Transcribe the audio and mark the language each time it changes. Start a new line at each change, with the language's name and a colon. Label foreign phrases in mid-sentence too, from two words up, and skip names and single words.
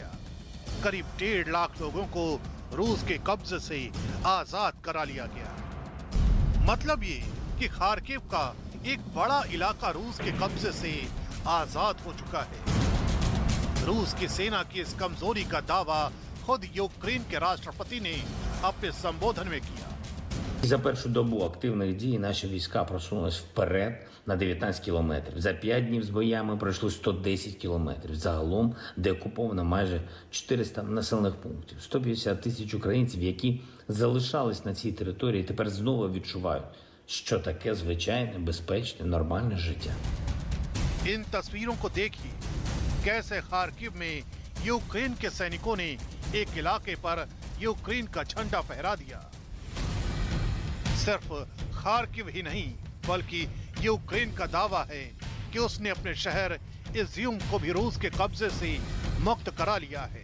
Hindi: करीब 1.5 लाख लोगों को रूस के कब्जे से आजाद करा लिया गया। मतलब ये कि खार्किव का एक बड़ा इलाका रूस के कब्जे से आजाद हो चुका है। रूस की सेना की इस कमजोरी का दावा खुद यूक्रेन के राष्ट्रपति ने अपने संबोधन में किया।
Ukrainian: За першу добу активних дій наші війська просунулись вперед на 19 кілометрів. За 5 днів з боями пройшли 110 кілометрів. Загалом деокуповано майже 400 населених пунктів. 150 тисяч українців, які залишались на цій території, тепер знову відчувають, що таке звичайне, безпечне, нормальне життя.
Hindi: इन तस्वीरों को देखिए, कैसे खार्किव में यूक्रेन के सैनिकों ने एक इलाके पर यूक्रेन का झंडा फहरा दिया। सिर्फ खार्किव ही नहीं, बल्कि यूक्रेन का दावा है कि उसने अपने शहर इज्यूम को भी रूस के कब्जे से मुक्त करा लिया है।